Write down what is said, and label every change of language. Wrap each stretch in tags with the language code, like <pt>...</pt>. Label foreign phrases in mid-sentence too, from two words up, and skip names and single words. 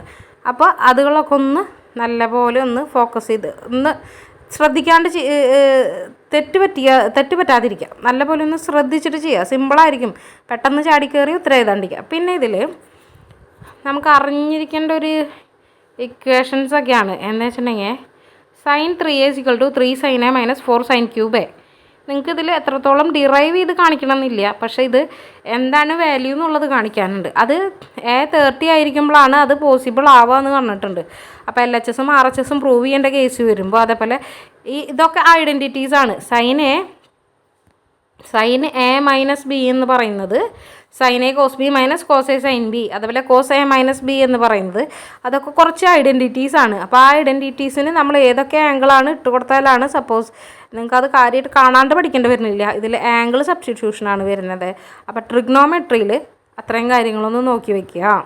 <ml>അപ്പോൾ അതുകളൊക്കെ ഒന്ന് നല്ലപോലെ ഒന്ന് ഫോക്കസ് ചെയ്ത് ഒന്ന് ശ്രദ്ധിക്കാണ്ട് തെറ്റ് പറ്റാതിരിക്കുക. നല്ലപോലെ ഒന്ന് ശ്രദ്ധിച്ചിട്ട് ചെയ്യുക. സിമ്പിളായിരിക്കും. പെട്ടെന്ന് ചാടിക്കയറി ഉത്തരം എഴുതാണ്ടിരിക്കുക. പിന്നെ ഇതിൽ നമുക്ക് അറിഞ്ഞിരിക്കേണ്ട ഒരു ഇക്വേഷൻസൊക്കെയാണ്. എന്താ വെച്ചിട്ടുണ്ടെങ്കിൽ</ml> <en>sin 3a = 3 sin a - 4 sin cube a.</en> <ml>നിങ്ങൾക്ക് ഇതിൽ എത്രത്തോളം ഡിറൈവ് ചെയ്ത് കാണിക്കണമെന്നില്ല, പക്ഷേ ഇത് എന്താണ് വാല്യൂ എന്നുള്ളത് കാണിക്കാനുണ്ട്. അത് A30 ആയിരിക്കുമ്പോഴാണ് അത് പോസിബിൾ ആവുക എന്ന് പറഞ്ഞിട്ടുണ്ട്. അപ്പോൾ LHSും RHSും പ്രൂവ് ചെയ്യേണ്ട കേസ് വരുമ്പോൾ അതേപോലെ ഇതൊക്കെ ഐഡൻറ്റിറ്റീസാണ്.</ml> <en>sin a -</en> <ml>b എന്ന് പറയുന്നത്</ml> <en>sin a cos b - cos a sin b,</en> <ml>അതുപോലെ</ml> <en>cos a - b</en> <ml>എന്ന് പറയുന്നത് അതൊക്കെ കുറച്ച് ഐഡൻറ്റിറ്റീസാണ്. അപ്പോൾ ആ ഐഡൻറ്റിറ്റീസിന് നമ്മൾ ഏതൊക്കെ ആംഗിളാണ് ഇട്ട് കൊടുത്താലാണ്, സപ്പോസ് നിങ്ങൾക്കത് കാര്യമായിട്ട് കാണാണ്ട് പഠിക്കേണ്ടി വരുന്നില്ല, ഇതിൽ ആംഗിൾ സബ്സ്റ്റിറ്റ്യൂഷനാണ് വരുന്നത്. അപ്പോൾ ട്രിഗ്നോമെട്രിയിൽ അത്രയും കാര്യങ്ങളൊന്ന് നോക്കി വയ്ക്കുക.</ml>